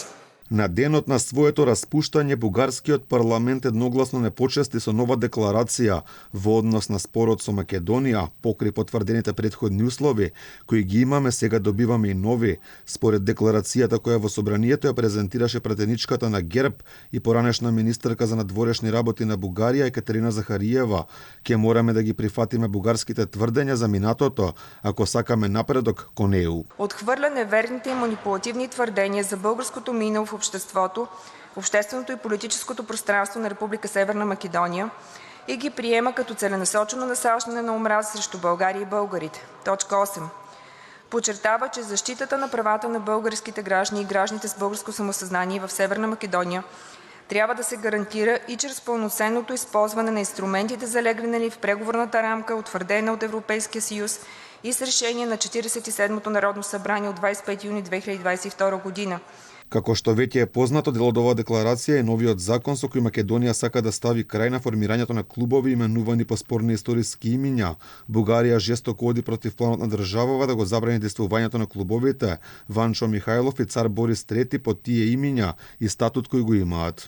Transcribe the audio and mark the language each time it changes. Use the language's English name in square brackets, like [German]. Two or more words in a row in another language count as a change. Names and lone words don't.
[Macedonian] На денот на своето распуштање, бугарскиот парламент едногласно не почести со нова декларација во однос на спорот со Македонија, покрај потврдените претходни услови, кои ги имаме, сега добиваме и нови. Според декларацијата која во собранието ја презентираше пратеничката на ГЕРБ и поранешна министерка за надворешни работи на Бугарија Екатерина Захариева, ќе мораме да ги прифатиме бугарските тврдења за минатото, ако сакаме напредок кон ЕУ. [Bulgarian] Отхвърля неверните и манипулативни твърдения за българското минало в обществото, в общественото и политическото пространство на Република Северна Македония и ги приема като целенасочено насаждане на омраза срещу България и българите. Точка 8. Подчертава, че защитата на правата на българските граждани и гражданите с българско самосъзнание в Северна Македония трябва да се гарантира и чрез пълноценното използване на инструментите, залегнали в преговорната рамка, утвърдена от Европейския съюз и с решение на 47-то Народно събрание от 25 юни 2022 година. [Macedonian] Како што веќе е познато, дел од оваа декларација е новиот закон со кој Македонија сака да стави крај на формирањето на клубови именувани по спорни историски имиња. Бугарија жестоко оди против планот на државава да го забрани действувањето на клубовите Ванчо Михајлов и цар Борис III под тие имиња и статут кој го имаат.